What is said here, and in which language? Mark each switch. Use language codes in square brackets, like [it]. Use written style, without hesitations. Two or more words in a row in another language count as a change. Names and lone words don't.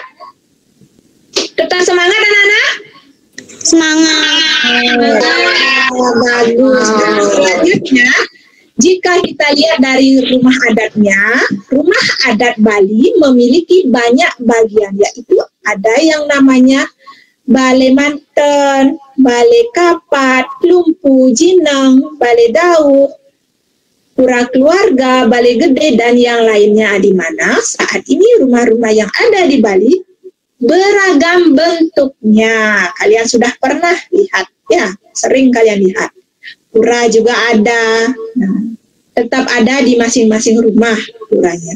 [id] Tetap semangat anak-anak. Semangat. Bagus. Nah, selanjutnya, jika kita lihat dari rumah adatnya, rumah adat Bali memiliki banyak bagian, yaitu ada yang namanya Balai Manten, Balai Kapat, Lumpu, Jineng, Balai Dauk, Pura Keluarga, Balai Gede, dan yang lainnya, di mana saat ini rumah-rumah yang ada di Bali beragam bentuknya. Kalian sudah pernah lihat ya, sering kalian lihat. Pura juga ada, tetap ada di masing-masing rumah puranya.